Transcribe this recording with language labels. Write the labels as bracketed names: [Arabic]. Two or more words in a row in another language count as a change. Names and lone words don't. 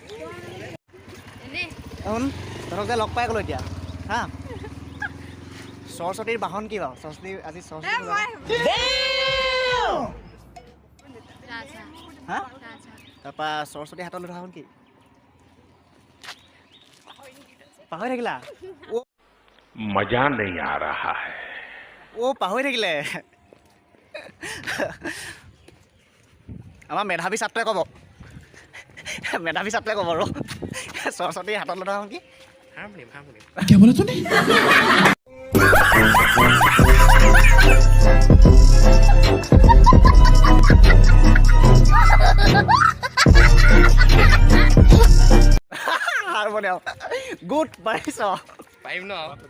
[Assamese] শুন তহঁতক যে লগ পাই গ'লো এতিয়া হা সৰস্বতীৰ বাহন কি বাৰু সৰস্বতী আজি সৰস্বতী হা তাৰপৰা সৰস্বতী হাতত লৈ থকা কি পাহৰি থাকিলা [Hindi] मजा नहीं आ रहा है [Assamese] পাহৰি থাকিলে আমাৰ মেধাৱী ছাত্ৰই ক'ব মেধাৱী ছাত্ৰই ক'ব আৰু সৰস্বতীৰ হাতত লৈ থকা কি [Hindi] क्या बोला तूने [Assamese] হাৰমনিয়াম গুড পাৰিছ পাৰিম ন